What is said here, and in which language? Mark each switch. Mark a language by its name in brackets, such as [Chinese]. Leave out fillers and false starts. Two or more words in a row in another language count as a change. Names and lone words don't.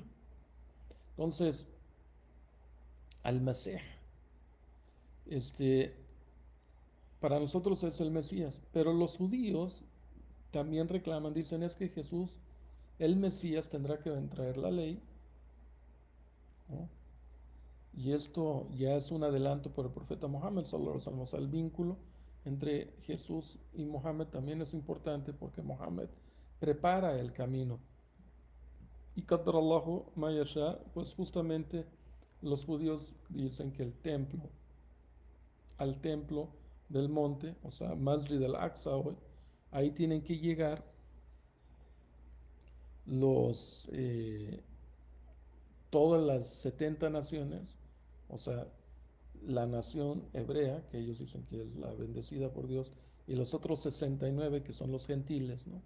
[Spanish] Entonces, al-Masih, este, para nosotros es el Mesías, pero los judíos también reclaman, dicen, es que Jesús, el Mesías, tendrá que traer la ley, ¿no? Y esto ya es un adelanto por el profeta Mohammed, [Arabic] صلى الله عليه وسلم. [Spanish] O sea, el vínculo entre Jesús y Mohammed también es importante, porque Mohammed prepara el camino. Y [Arabic] قدر الله ما شاء, [Spanish] pues justamente los judíos dicen que al templo del monte, o sea, Masjid al-Aqsa hoy, ahí tienen que llegar los todas las 70 naciones, o sea, la nación hebrea, que ellos dicen que es la bendecida por Dios, y los otros 69 que son los gentiles, ¿no?